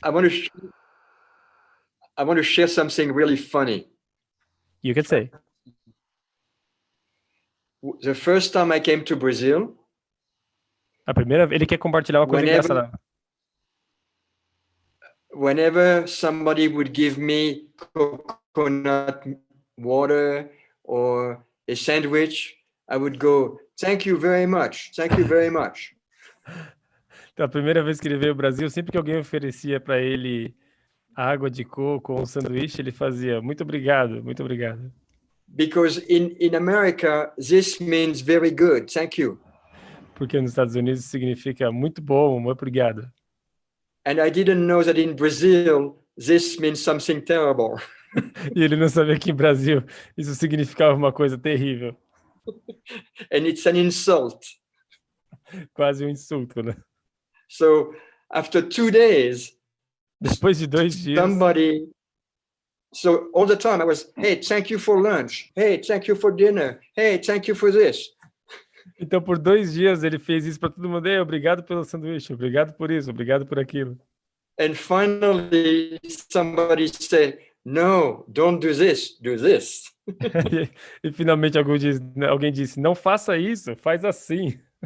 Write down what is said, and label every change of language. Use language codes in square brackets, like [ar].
[en] I want to share something really funny. You can say. The first time I came to Brazil, [pt] A primeira, ele quer compartilhar uma coisa engraçada. [en] Whenever somebody would give me coconut water or a sandwich, I would go, thank you very much. Thank you very much. [pt] Então, a primeira vez que ele veio ao Brasil, sempre que alguém oferecia para ele água de coco ou um sanduíche, ele fazia, muito obrigado, muito obrigado. [en] Because in America, this means very good. Thank you. [pt] Porque nos Estados Unidos significa muito bom, muito obrigado. [en] And I didn't know that in Brazil, this means something terrible. [pt] E ele não sabia que em Brasil isso significava uma coisa terrível. [en] And it's an insult. [pt] Quase um insulto, né? [en] So after 2 days, [pt] depois de 2 dias, [en] so all the time I was, hey, thank you for lunch. Hey, thank you for dinner. Hey, thank you for this. [pt] Então, por 2 dias, ele fez isso para todo mundo. Ei, obrigado pelo sanduíche, obrigado por isso, obrigado por aquilo. [en] And finally, somebody said, no, don't do this, do this. [pt] E finalmente alguém disse, não faça isso, faz assim.